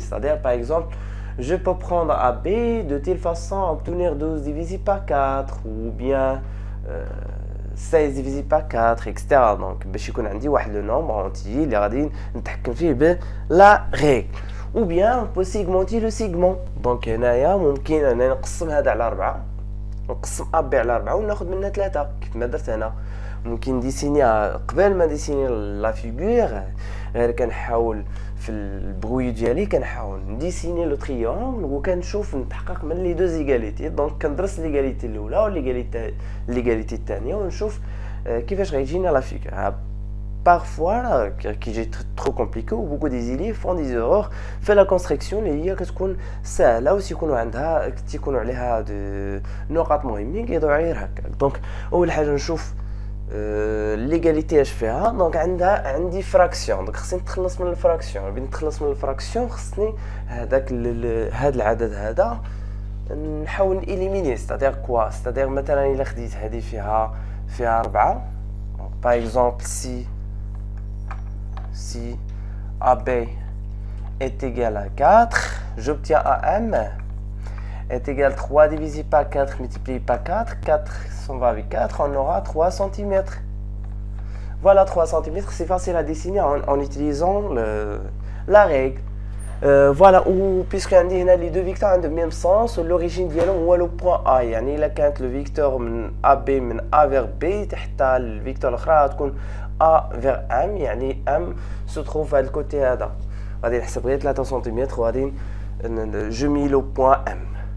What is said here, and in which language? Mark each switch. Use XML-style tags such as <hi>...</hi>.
<fr>c'est-à-dire par exemple je peux prendre AB de telle façon à obtenir 12 divisé par 4 ou bien 16 divisé par 4 etc.</fr> <ar>donc باش يكون عندي واحد لو نومبر اونتي اللي غادي نتحكم فيه ب لا ريغل.</ar> <fr>ou bien on peut segmenter le segment.</fr> <ar>donc هنايا ممكن أنا نقسم هذا على 4 نقسم AB على 4 وناخذ منها 3 كيف ما درت هنا. ممكن ديسيني قبل ما ديسيني لا فيغور غير كنحاول في البروي ديالي كنحاول نديسيني لو تريونغل وكنشوف نتحقق من لي دوز ايغاليتي. دونك كندرس ليغاليتي الاولى وليغاليتي الثانيه ونشوف كيفاش غيجينا لا فيغور.</ar> <fr>parfois qui est trop compliqué ou beaucoup des élèves font des erreurs</fr> <ar>في</ar> <fr>la construction</fr> <ar>اللي هي كتكون سهله وتيكونوا عندها تيكونوا عليها نقاط مهمين كيضيعوا غير هكا. دونك اول حاجه نشوف ليغاليتي اش فيها. دونك عندي فراكسيون. دونك خصني نتخلص من الفراكسيون. بين نتخلص من الفراكسيون خصني هذاك هذا العدد هذا نحاول اليميني.</ar> <fr>c'est-à-dire quoi? c'est-à-dire</fr> <ar>مثلا الا خديت هذه فيها</ar> <fr>4 par exemple si AB est égal à 4, j'obtiens AM est égal à 3 divisé par 4 multiplié par 4. 4 s'en va avec 4, on aura 3 cm. Voilà, 3 cm, c'est facile à dessiner en utilisant la règle.</fr> <ar>فوالا و بيسكو عندي هنا لي دو فيكتور عندهم ميم سونس ولوريجين ديالهم هو لو بوين ا يعني الا كانت لو فيكتور من ا بي من ا فيغ بي حتى الفيكتور الاخرى غتكون ا فيغ ام يعني ام سو تروف هاد الكوتي هذا غادي نحسب غير 3 سنتيمتر وغادي جو مي لو بوين ام</ar>